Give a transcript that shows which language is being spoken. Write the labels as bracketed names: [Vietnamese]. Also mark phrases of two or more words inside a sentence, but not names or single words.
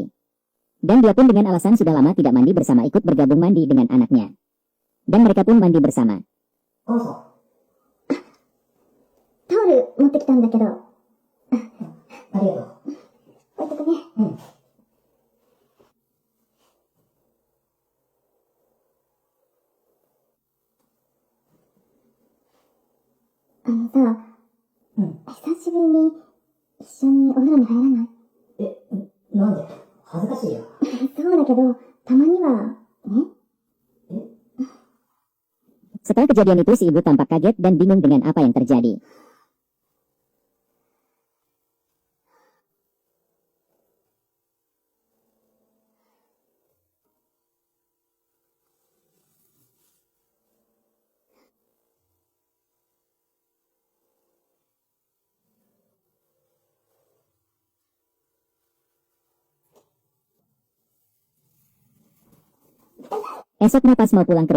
[Indonesian] Dan dia pun dengan alasan sudah lama tidak mandi bersama ikut bergabung mandi dengan anaknya. Dan mereka pun mandi bersama. [Japanese] 母さん。タオル持ってきたんだけど。ありがとう。置いとくね。さ、久しぶりに一緒にお風呂に入らない？なんで？恥ずかしいよ。そうだけど、たまには、ね？ [Indonesian] Setelah kejadian itu si ibu tampak kaget dan bingung dengan apa yang terjadi. Esoknya pas mau pulang ke